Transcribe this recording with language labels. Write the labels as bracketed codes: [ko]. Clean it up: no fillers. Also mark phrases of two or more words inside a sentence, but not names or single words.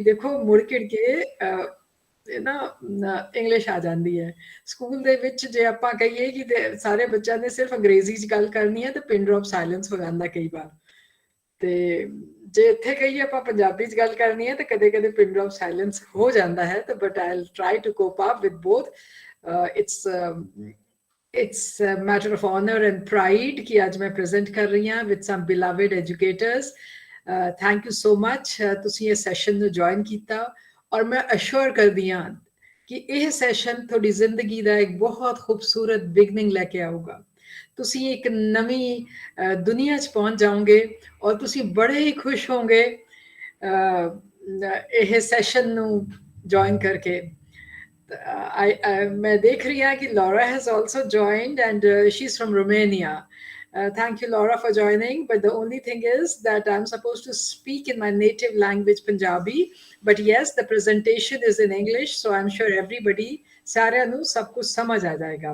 [pa] ਦੇਖੋ ਮੁੜ ਕੇ ਇੰਗਲਿਸ਼ ਆ ਜਾਂਦੀ ਹੈ ਸਕੂਲ ਦੇ ਵਿੱਚ ਜੇ ਆਪਾਂ ਕਹੀਏ ਕਿ ਸਾਰੇ ਬੱਚਿਆਂ ਨੇ ਸਿਰਫ ਅੰਗਰੇਜ਼ੀ ਚ ਗੱਲ ਕਰਨੀ ਹੈ ਤੇ [en] pin drop silence [pa] ਹੋ ਜਾਂਦਾ ਕਈ ਵਾਰ ਤੇ ਜੇ ਇੱਥੇ ਕਹੀਏ ਆਪਾਂ ਪੰਜਾਬੀ ਚ ਗੱਲ ਕਰਨੀ ਹੈ ਤੇ ਕਦੇ ਕਦੇ [en] pin drop silence [pa] ਹੋ ਜਾਂਦਾ ਹੈ ਤੇ [en] but I will try to cope up with both. it's a matter of honor and pride [pa] ਕਿ ਅੱਜ ਮੈਂ ਪ੍ਰੈਜ਼ੈਂਟ ਕਰ ਰਹੀ ਹਾਂ [en] with some beloved educators। thank you so much [pa] ਤੁਸੀਂ ਇਹ ਸੈਸ਼ਨ ਨੂੰ ਜੁਆਇਨ ਕੀਤਾ ਔਰ ਮੈਂ ਅਸ਼ੋਰ ਕਰਦੀ ਹਾਂ ਕਿ ਇਹ ਸੈਸ਼ਨ ਤੁਹਾਡੀ ਜ਼ਿੰਦਗੀ ਦਾ ਇੱਕ ਬਹੁਤ ਖੂਬਸੂਰਤ ਬਿਗਨਿੰਗ ਲੈ ਕੇ ਆਊਗਾ। ਤੁਸੀਂ ਇੱਕ ਨਵੀਂ ਦੁਨੀਆ 'ਚ ਪਹੁੰਚ ਜਾਓਗੇ ਔਰ ਤੁਸੀਂ ਬੜੇ ਹੀ ਖੁਸ਼ ਹੋਵੋਗੇ ਇਹ ਸੈਸ਼ਨ ਨੂੰ ਜੁਆਇਨ ਕਰਕੇ। ਮੈਂ ਦੇਖ ਰਹੀ ਹਾਂ ਕਿ [en] Laura has also joined and she's from Romania। Thank you, Laura, for joining. But the only thing is that I'm supposed to speak in my native language, Punjabi. But yes, the presentation is in English, so I'm sure everybody, [pa] ਸਾਰੇ ਨੂੰ ਸਭ ਕੁਝ ਸਮਝ ਆ ਜਾਏਗਾ।